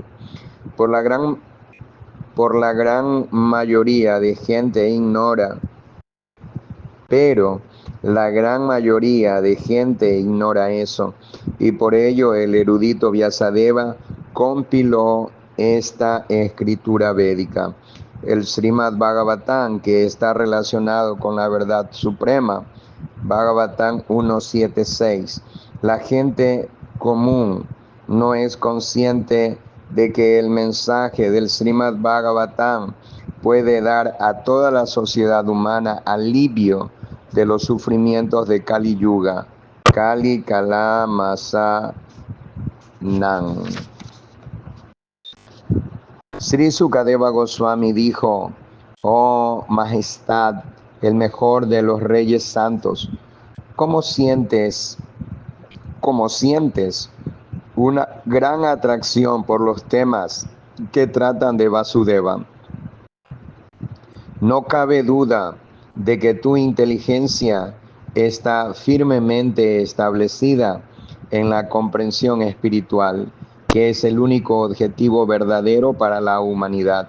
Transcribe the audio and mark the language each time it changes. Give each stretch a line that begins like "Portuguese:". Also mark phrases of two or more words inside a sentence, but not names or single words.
Spanish: Por la gran mayoría de gente ignora, pero la gran mayoría de gente ignora eso, y por ello el erudito Vyasadeva compiló esta escritura védica, el Srimad Bhagavatam, que está relacionado con la verdad suprema, Bhagavatam 1.7.6. La gente común no es consciente de que el mensaje del Srimad Bhagavatam puede dar a toda la sociedad humana alivio de los sufrimientos de Kali Yuga. Kali Kala Masa Nan. Sri Sukadeva Goswami dijo: oh Majestad, el mejor de los reyes santos, ¿cómo sientes una gran atracción por los temas que tratan de Vasudeva? No cabe duda de que tu inteligencia está firmemente establecida en la comprensión espiritual, que es el único objetivo verdadero para la humanidad.